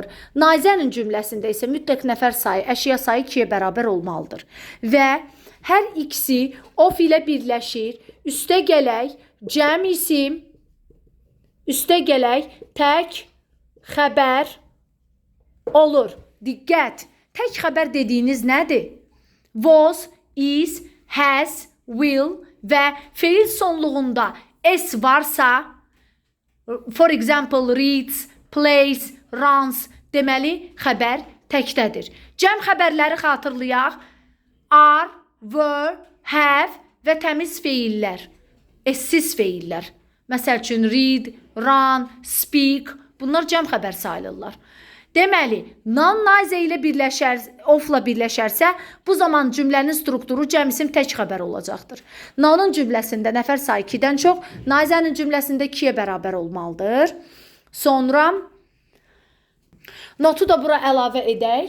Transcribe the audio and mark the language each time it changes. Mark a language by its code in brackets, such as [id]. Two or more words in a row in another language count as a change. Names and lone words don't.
[az] Naizənin cümləsində isə mütləq nəfər sayı, əşya sayı 2-yə bərabər olmalıdır. Və hər ikisi of ilə birləşir. Üstə gələk, cəm isim, üstə gələk, tək xəbər olur. Diqqət, tək xəbər dediyiniz nədir? [en] Was, is, has, will [az] və feil sonluğunda s varsa, [en] for example, reads, plays, runs [az] deməli xəbər təkdədir. Cəm xəbərləri xatırlayaq. [en] Are, were, have [az] və təmiz feillər. S-siz feillər. Məsəl üçün [en] read, run, speak. [az] Bunlar cəm xəbər sayılırlar. Deməli, non-naizə ilə of-la birləşərsə, bu zaman cümlənin strukturu cəm isim tək xəbər olacaqdır. Nonun cümləsində nəfər sayı 2-dən çox, naizənin cümləsində 2-yə bərabər olmalıdır. Sonra notu da bura əlavə edək.